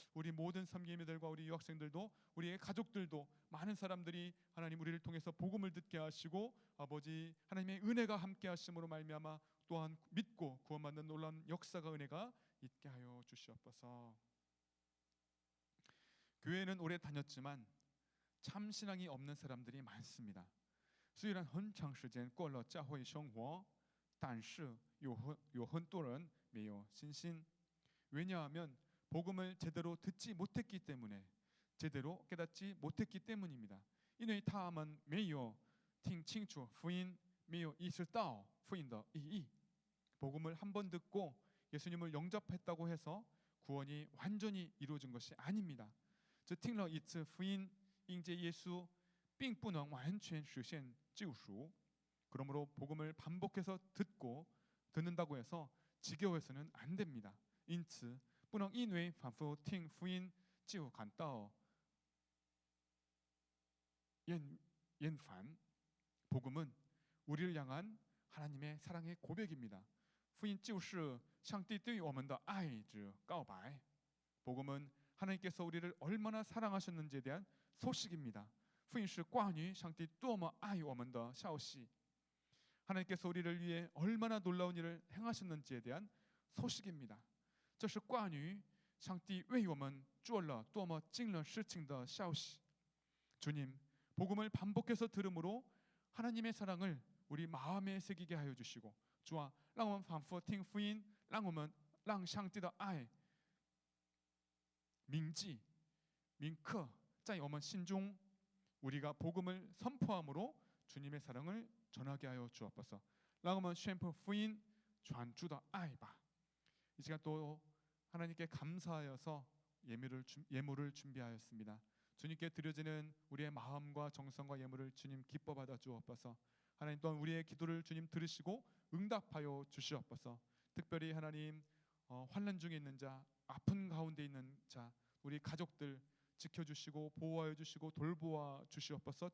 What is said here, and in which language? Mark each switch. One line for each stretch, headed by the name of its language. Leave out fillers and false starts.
Korean: 우리 모든 섬기미들과 우리 유학생들도, 우리의 가족들도, 많은 사람들이 하나님 우리를 통해서 복음을 듣게 하시고 아버지 하나님의 은혜가 함께 하심으로 말미암아 또한 믿고 구원받는 놀라운 역사가, 은혜가 있게 하여 주시옵소서. 교회는 오래 다녔지만 참 신앙이 없는 사람들이 많습니다.
Chinese: 虽然很长时间过了教会生活，但是有很多人没有信心。
Korean: 왜냐하면 복음을 제대로 듣지 못했기 때문에, 제대로 깨닫지 못했기 때문입니다.
Chinese: 因为他们没有听清楚福音，没有意识到福音的意义。
Korean: 복음을 한 번 듣고 예수님을 영접했다고 해서 구원이 완전히 이루어진 것이 아닙니다.
Chinese: 只听了一次福音，迎接耶稣，并不能完全实现救赎。
Korean: 그러므로 복음을 반복해서 듣는다고 해서 지겨워서는 안 됩니다.
Chinese: 因此不能因为反复听福音就感到厌烦。
Korean: 복음은 우리를 향한 하나님의 사랑의 고백입니다.
Chinese: 福音就是上帝对我们的爱之告白。
Korean: 복음은 하나님께서 우리를 얼마나 사랑하셨는지에 대한 소식입니다.
Chinese: 福音是关于上帝多么爱我们的消息。
Korean: 하나님께서 우리를 위해 얼마나 놀라운 일을 행하셨는지에 대한 소식입니다.
Chinese: 这是关于上帝为我们做了多么惊人事情的消息。
Korean: 주님, 복음을 반복해서 들음으로 하나님의 사랑을 우리 마음에 새기게 하여 주시고,
Chinese: 主啊，让我们反复听福音，让上帝的爱铭记铭刻在我们心中，
Korean: 우리가 복음을 선포함으로 주님의 사랑을 전하게 하여 주옵소서.
Chinese: 让我们宣布福音，传主的爱吧。
Korean: 이 시간 또 하나님께 감사하여서 예물을 준비하였습니다. 주님께 드려지는 우리의 마음과 정성과 예물을 주님 기뻐 받아 주옵소서. 하나님 또한 우리의 기도를 주님 들으시고 응답하여 주시옵소서. 특별히 하나님 환난 중에 있는 자, 아픈 가운데 있는 자, 우리 가족들 지켜주시고 보호하여 주시고 돌보아 주시옵소서.